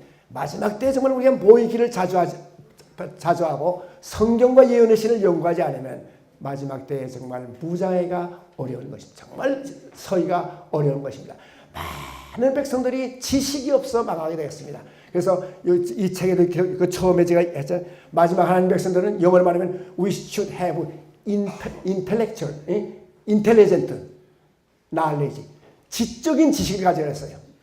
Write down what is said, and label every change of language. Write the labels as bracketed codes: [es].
[ko] 마지막 때 정말 우리가 모이기를 자주 하고 성경과 예언의 신을 연구하지 않으면 마지막 때에 정말 무장애가 어려운 것입니다. 정말 서기가 어려운 것입니다. 많은 백성들이 지식이 없어 망하게 되었습니다. 그래서 이 책에도 그 처음에 제가 했잖아요. 마지막 하나님 백성들은 영어로 말하면 [en] we should have intellectual, intelligent knowledge. [ko] 지적인 지식을 가져야 했어요.